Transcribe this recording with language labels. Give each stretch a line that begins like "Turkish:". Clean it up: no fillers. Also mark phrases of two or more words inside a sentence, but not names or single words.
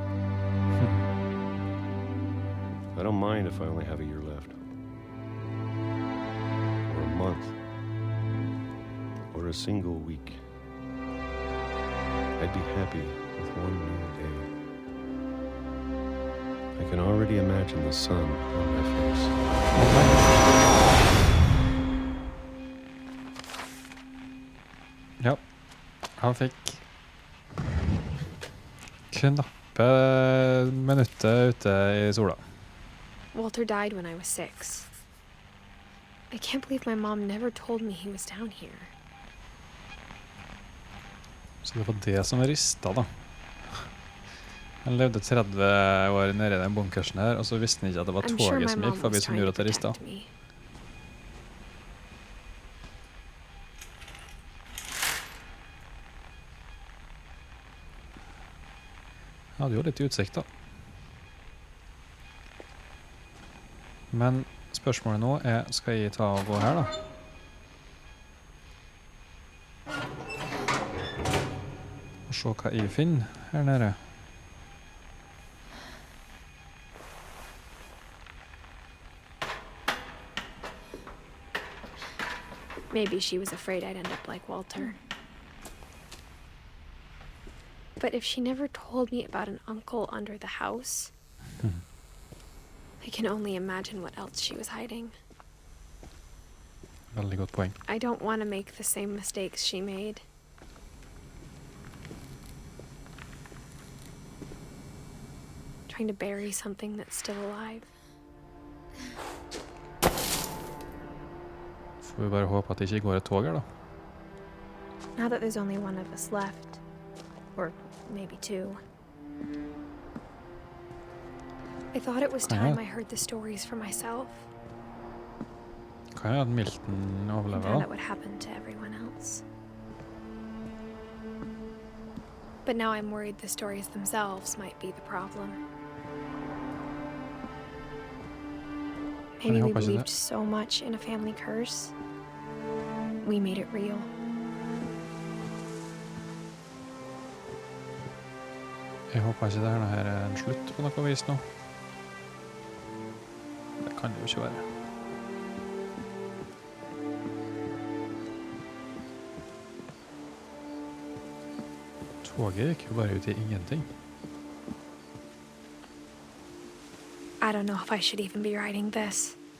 English: I don't mind if I only have a year left, or a month, or a single week. I'd be happy with one new day. I can already imagine the sun on my face.
Norwegian: Ja, han fikk knappe minuttet ute i sola.
English: Walter died when I was 6. I can't believe my mom never told me he was down here.
Norwegian: Så det var det som ristet da. Han levde 30 år nede i den bunkersen her, og så visste han ikke at det var
English: I'm sure
Norwegian: toget
English: my
Norwegian: som
English: mom
Norwegian: gikk forbi
English: was
Norwegian: som
English: trying
Norwegian: gjorde
English: to
Norwegian: at det ristet.
English: protect me.
Norwegian: Ja, det gjorde litt utsikt da. Men spørsmålet nå er, skal jeg ta og gå her da? Og se hva jeg finner her nede.
English: Maybe she was afraid I'd end up like Walter. But if she never told me about an uncle under the house, I can only imagine what else she was hiding.
Norwegian: Veldig godt poeng.
English: I don't want to make the same mistakes she made. Trying to bury something that's still alive.
Norwegian: Får vi bare håpe at det ikke går et tog her da.
English: Now that there's only one of us left, or maybe 2, I thought it was time I heard the stories for myself
Norwegian: Kan jeg at Milton
English: and
Norwegian: overleve
English: found
Norwegian: da?
English: out what happened to everyone else. But now I'm worried the stories themselves might be the problem. Maybe we hope I see believed that. so much in a family curse, we made it real.
Norwegian: Jeg håper ikke det her er en slutt på noe vis nå. Det kan det jo ikke være. Toget gikk jo bare ut i ingenting.
English: I don't know if I should even be writing this.